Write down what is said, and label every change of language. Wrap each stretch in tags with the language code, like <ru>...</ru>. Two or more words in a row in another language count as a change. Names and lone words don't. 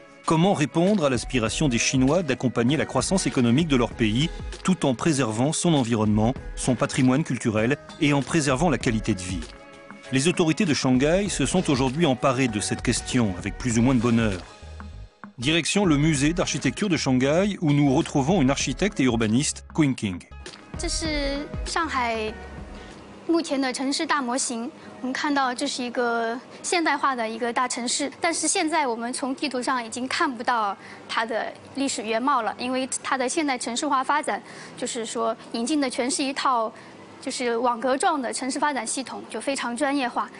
<fr>Comment répondre à l'aspiration des Chinois d'accompagner la croissance économique de leur pays tout en préservant son environnement, son patrimoine culturel et en préservant la qualité de vie? Les autorités de Shanghai se sont aujourd'hui emparées de cette question avec plus ou moins de bonheur. Direction le musée d'architecture de Shanghai où nous retrouvons une architecte et urbaniste, Qing King.</fr> <zh>这是上海目前的城市大模型。我们看到这是一个现代化的一个大城市，但是现在我们从地图上已经看不到它的历史原貌了，因为它的现代城市化发展，就是说引进的全是一套就是网格状的城市发展系统，就非常专业化。</zh>